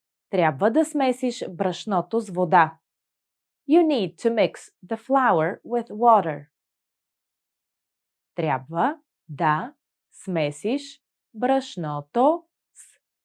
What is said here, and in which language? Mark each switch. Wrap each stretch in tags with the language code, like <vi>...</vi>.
<bg>Трябва да смесиш брашното с вода.</bg> <en>You need to mix the flour with water.</en> <bg>Трябва да смесиш брашното с</bg>